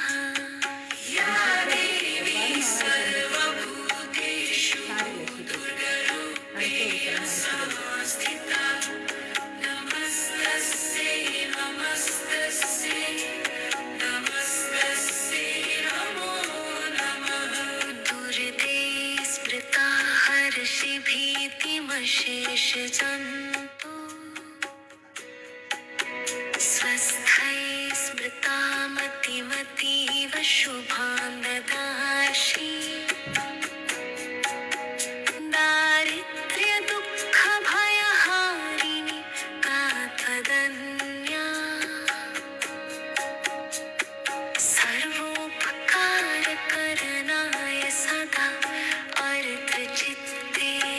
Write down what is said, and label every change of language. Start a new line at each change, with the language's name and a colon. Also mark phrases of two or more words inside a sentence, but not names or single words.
Sanskrit: യാ ദേവി സർവഭൂതേഷു ദുർഗരൂപേണ സംസ്ഥിതാ നമസ്തസ്യൈ നമസ്തസ്യൈ നമസ്തസ്യൈ നമോ നമഃ. ദുരിതേ സ്മൃതാ ഹർഷിഭീതിമശേഷജന്തു स्वस्थै स्मृतामतिमतीव शुभां ददासि दारिद्र्यदुःखभयहारिणि का त्वदन्या सर्वोपकारकरणाय सदा अर्थचित्ते.